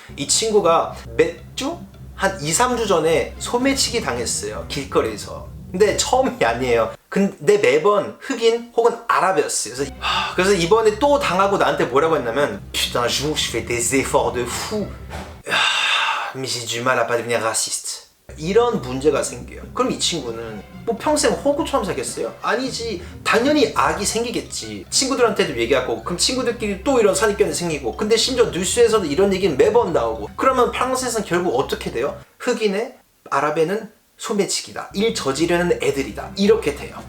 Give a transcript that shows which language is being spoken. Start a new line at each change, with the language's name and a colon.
Korean: 이 친구가 몇 주? 한 2, 3주 전에 소매치기 당했어요. 길거리에서. 근데 처음이 아니에요. 근데 매번 흑인 혹은 아랍이었어요. 그래서 이번에 또 당하고 나한테 뭐라고 했냐면
French: Putain, je fais des efforts de fou. Mais j'ai du mal à pas devenir raciste.
Korean: 이런 문제가 생겨요. 그럼 이 친구는 뭐 평생 호구처럼 살겠어요? 아니지. 당연히 악이 생기겠지. 친구들한테도 얘기하고, 그럼 친구들끼리 또 이런 선입견이 생기고, 근데 심지어 뉴스에서도 이런 얘기는 매번 나오고, 그러면 프랑스에서는 결국 어떻게 돼요? 흑인의 아랍에는 소매치기다, 일 저지르는 애들이다, 이렇게 돼요.